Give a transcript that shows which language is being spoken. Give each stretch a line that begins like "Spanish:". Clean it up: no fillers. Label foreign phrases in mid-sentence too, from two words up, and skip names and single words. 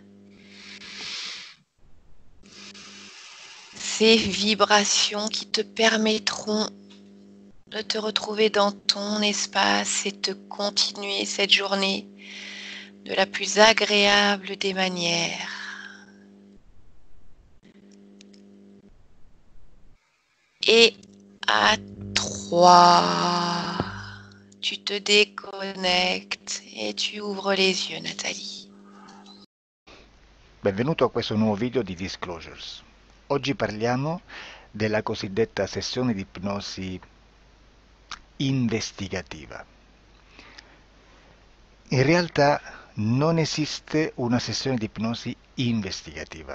French: Ces vibrations qui te permettront de te retrouver dans ton espace et de continuer cette journée de la plus agréable des manières. Et à 3, tu te déconnectes e tu ouvres les yeux, Nathalie.
Italian: Benvenuto a questo nuovo video di Disclosures. Oggi parliamo della cosiddetta sessione di ipnosi investigativa. In realtà non esiste una sessione di ipnosi investigativa.